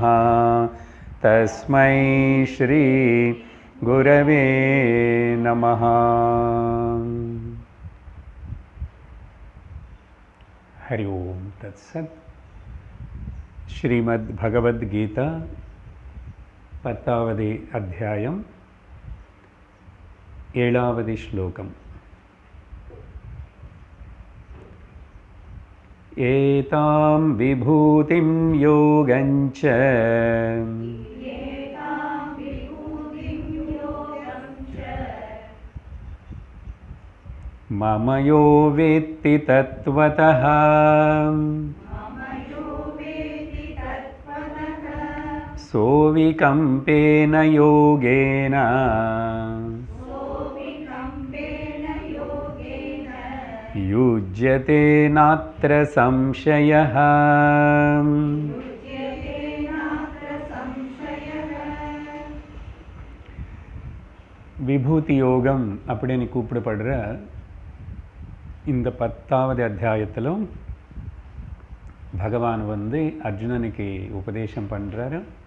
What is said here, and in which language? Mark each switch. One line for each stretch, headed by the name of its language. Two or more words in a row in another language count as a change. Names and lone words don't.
Sanskrit: तस्मै श्री गुरवे नमः। हरि ओम तत्सत्।
Tamil: श्रीमद् भगवद गीता 10வது அத்தியாயம் 7வது श्लोकम्।
Sanskrit: एतां विभूतिं योगञ्च मम यो वेत्ति तत्त्वतः सोऽविकम्पेन योगेन युज्यते नात्र संशयः।
Tamil: விபூதி யோகம் அப்படின்னு கூப்பிடப்படுற இந்த 10வது அத்தியாயத்திலும் பகவான் அர்ஜுனனுக்கு உபதேசம் பண்ணுறாரு.